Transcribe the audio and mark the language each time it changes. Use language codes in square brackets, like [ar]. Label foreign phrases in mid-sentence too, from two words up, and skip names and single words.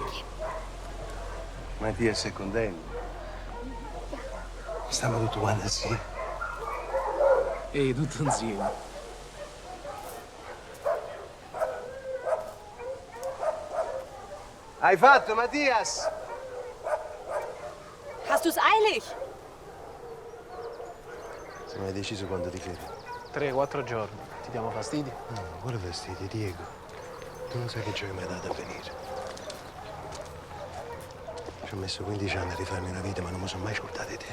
[it] Mattia sei contento. Stiamo tutti quanti assieme. Ehi, tutto insieme. Hai fatto, Mattias? [de] Hast du's eilig? [it] Se mai deciso quando ti fermi? 3-4 giorni. Ti diamo fastidio? No, quale fastidio, Diego? Tu non sai che ci hai mai dato a venire. Ci ho messo 15 anni a rifarmi una vita, ma non mi sono mai scordato di te.